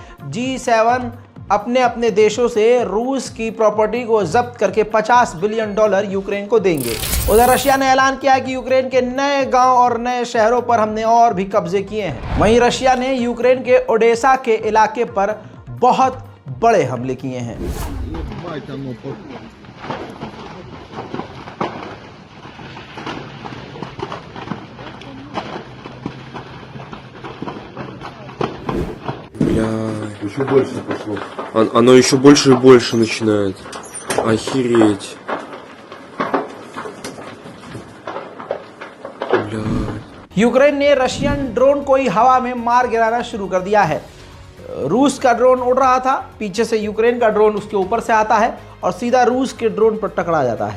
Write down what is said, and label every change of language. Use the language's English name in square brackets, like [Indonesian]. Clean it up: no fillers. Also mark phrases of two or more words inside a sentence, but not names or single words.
[Hindi] G7 अपने अपने देशों से रूस की प्रॉपर्टी को जब्त करके $50 बिलियन यूक्रेन को देंगे। उधर रशिया ने ऐलान किया है कि यूक्रेन के नए गांव और नए शहरों पर हमने और भी कब्जे किए हैं। वहीं रशिया ने यूक्रेन के ओडेसा के इलाके पर बहुत बड़े हमले किए हैं। [Russian] Еще больше пошло. Оно еще больше и больше начинает. Охереть. [Hindi] यूक्रेन ने रशियन ड्रोन को ही हवा में मार गिराना शुरू कर दिया है। रूस का ड्रोन उड़ रहा था, पीछे से यूक्रेन का ड्रोन उसके ऊपर से आता है और सीधा रूस के ड्रोन पर टकरा जाता है।